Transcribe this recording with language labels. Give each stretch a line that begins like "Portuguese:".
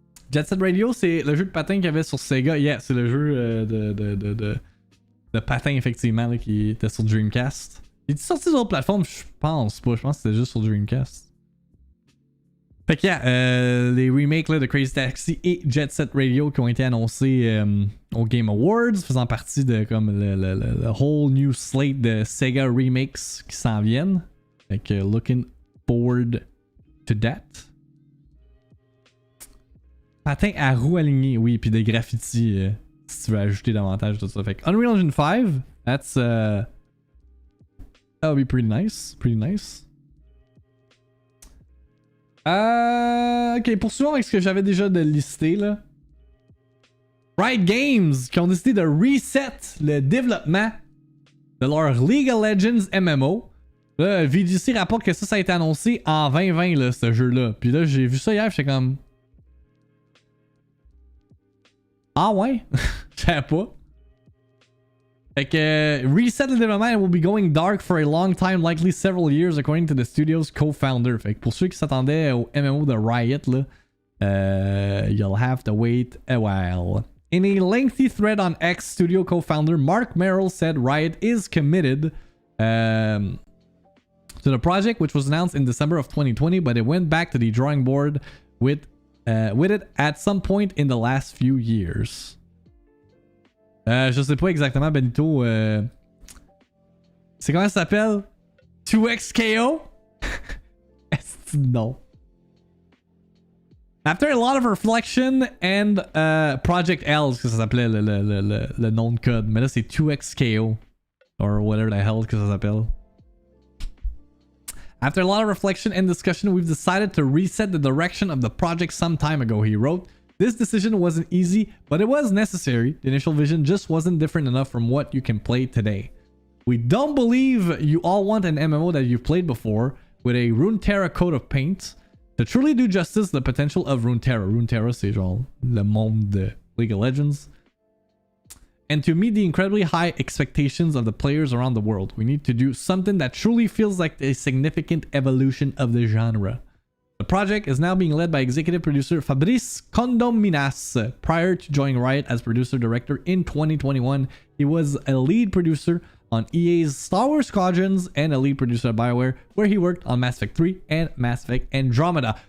French: Jet Set Radio, c'est le jeu de patin qu'il y avait sur Sega. Yeah, c'est le jeu de patin, effectivement, là, qui était sur Dreamcast. Il est sorti sur d'autres plateformes? Je pense pas. Je pense que c'était juste sur Dreamcast. Fait que les remakes là, de Crazy Taxi et Jet Set Radio qui ont été annoncés au Game Awards, faisant partie de comme le
English: whole new slate
French: de Sega remakes qui s'en viennent. Fait que
English: looking forward to that.
French: Patin à roue alignée, oui, puis des graffitis si tu veux ajouter davantage de tout ça. Fait que Unreal Engine 5,
English: that'll be pretty nice, ok,
French: poursuivons avec ce que j'avais déjà de listé là. Riot Games qui ont décidé de reset le développement de leur League of Legends MMO. Là, VGC rapporte que ça a été annoncé en 2020 là, ce jeu-là. Puis là, j'ai vu ça hier, j'étais comme... Ah ouais? Je savais pas. Fait que
English: reset the development and will be going dark for a long time, likely several years, according to the studio's co-founder.
French: Fait que pour ceux qui s'attendaient au MMO de Riot, là,
English: you'll have to wait a while. In a lengthy thread on X, studio co-founder Mark Merrill said Riot is committed to the project, which was announced in December of 2020, but it went back to the drawing board with it at some point in the last few years.
French: Je sais pas exactement, Benito. C'est comment ça s'appelle? 2XKO? Non.
English: After a lot of reflection and
French: Project L, que ça s'appelait le nom de code. Mais là, c'est 2XKO.
English: Or whatever the hell
French: que ça s'appelle.
English: After a lot of reflection and discussion, we've decided to reset the direction of the project some time ago, he wrote. This decision wasn't easy, but it was necessary. The initial vision just wasn't different enough from what you can play today. We don't believe you all want an MMO that you've played before with a Runeterra coat of paint. To truly do justice to the potential of Runeterra.
French: Runeterra, c'est genre le monde de League of Legends.
English: And to meet the incredibly high expectations of the players around the world, we need to do something that truly feels like a significant evolution of the genre. The project is now being led by executive producer Fabrice Condominas. Prior to joining Riot as producer-director in 2021, he was a lead producer on EA's Star Wars Squadrons and a lead producer at BioWare, where he worked on Mass Effect 3 and Mass Effect Andromeda.